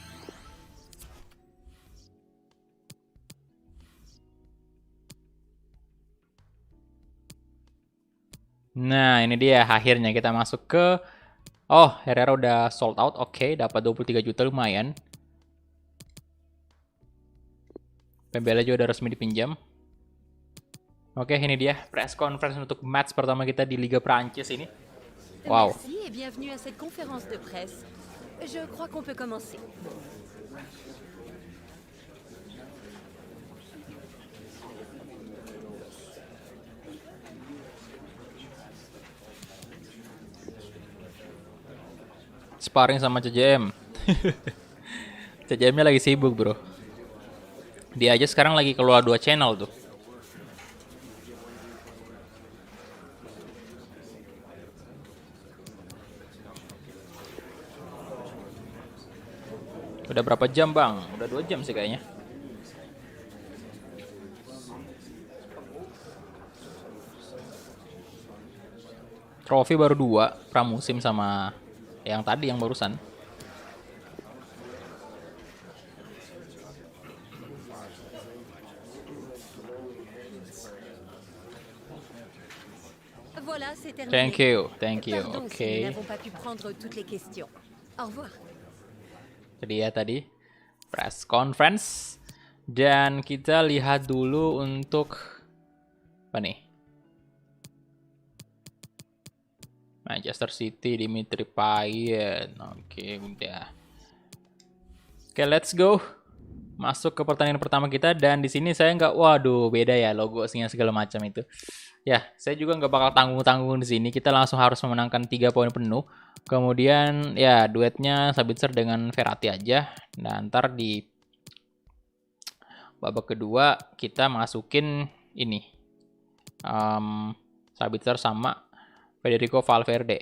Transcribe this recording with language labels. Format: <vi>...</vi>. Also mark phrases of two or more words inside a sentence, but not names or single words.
<id>Nah, ini dia akhirnya kita masuk ke Herrera udah sold out. Oke, dapat 23 juta lumayan. Pembela juga udah resmi dipinjam. Oke, ini dia</id> <en>press conference</en> <id>untuk match pertama kita di Liga Prancis ini. Wow.</id> <fr>Merci et bienvenue à cette conférence de presse. Je crois qu'on peut commencer.</fr> <id>Sparring sama CJM. CJM-nya lagi sibuk, bro. Dia aja sekarang lagi keluar 2 channel tuh. Udah berapa jam, Bang? Udah 2 jam sih kayaknya. Trofi baru 2, pramusim sama yang tadi yang barusan.</id> <fr>Voilà, c'est terminé.</fr> <en>Thank you.</en> <fr>Pardon si</fr> <id>Oke.</id> <fr>nous n'avons pas pu prendre toutes les questions. Au revoir.</fr> <id>Jadi ya tadi</id> <en>press conference</en> <id>dan kita lihat dulu untuk apa nih? Manchester City, Dimitri Payet. Oke, udah. Oke,</id> <en>let's go.</en> <id>Masuk ke pertandingan pertama kita dan di sini saya nggak, waduh, beda ya logo-nya segala macam itu. Ya, saya juga nggak bakal tanggung-tanggung di sini. Kita langsung harus memenangkan 3 poin penuh. Kemudian ya duetnya Sabitzer dengan Verratti aja. Nah, ntar di babak kedua kita masukin ini Sabitzer sama Federico Valverde.</id>